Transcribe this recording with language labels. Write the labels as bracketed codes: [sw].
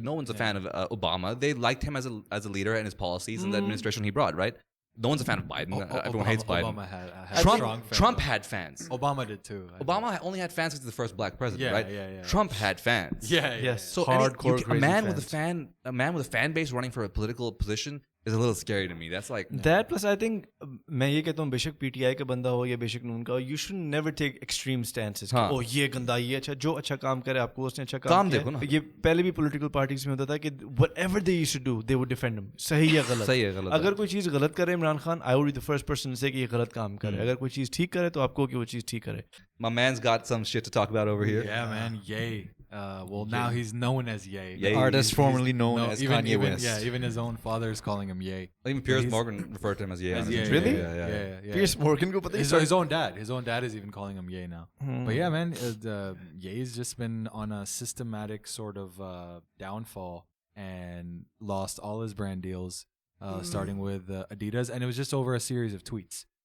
[en] No one's a fan of Obama. They liked him as a leader and his policies and the administration he brought, right? No one's a fan of Biden. Everyone hates Biden. Obama had strong fans. Trump had fans. Obama did too. Obama only had fans because he's the first black president, right? Yeah. Trump had fans. Yeah. Yes. So hardcore a man with a fan base running for a political position is a little scary to me. That's like that plus I think [hi] मैं ये कहता हूँ बेशक PTI का बंदा हो या बेशक नून का हो, [en] you should never take extreme stances. [hi] हाँ. ओ ये गंदा ये अच्छा जो अच्छा काम करे आपको उसने अच्छा काम देखो ना. किया. ये पहले भी political parties में होता था कि [en] whatever they used to do they would defend him. [hi] सही या गलत. सही है गलत. अगर कोई चीज़ गलत करे Imran Khan, [en] I would be the first person to say [hi] कि ये गलत काम करे. अगर कोई चीज़ ठीक करे तो आपको कि वो चीज़ ठीक करे. [en] My man's got some shit to talk about over here. Yeah, man. Yay. Now he's known as Ye. Ye. Artist formerly known as Kanye West. Yeah, even his own father is calling him Ye. Even Piers Morgan referred to him as Ye. As Ye. Really? Yeah. [hi] Piers Morgan को पता [en] his own dad is even calling him Ye now. But yeah, man, Ye's just been on a systematic sort of downfall and lost all his brand deals, starting with Adidas, and it was just over a series of tweets.